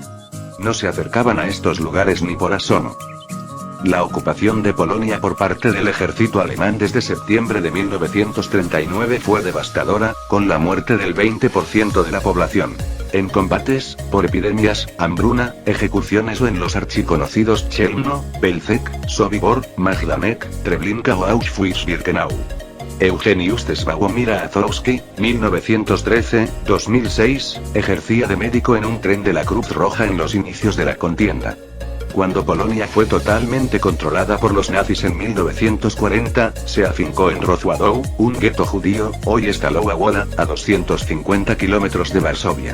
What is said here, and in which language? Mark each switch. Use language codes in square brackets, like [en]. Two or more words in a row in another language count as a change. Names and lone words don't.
[es] No se acercaban a estos lugares ni por asomo. La ocupación de Polonia por parte del ejército alemán desde septiembre de 1939 fue devastadora, con la muerte del 20% de la población. En combates, por epidemias, hambruna, ejecuciones o en los archiconocidos Chelmno, Belzec, Sobibor, Majdanek, Treblinka o Auschwitz-Birkenau. Eugeniusz Sławomir Azowski, 1913-2006, ejercía de médico en un tren de la Cruz Roja en los inicios de la contienda. Cuando Polonia fue totalmente controlada por los nazis en 1940, se afincó en Rozładow, un gueto judío, hoy Stalowa Wola, a 250 kilómetros de Varsovia.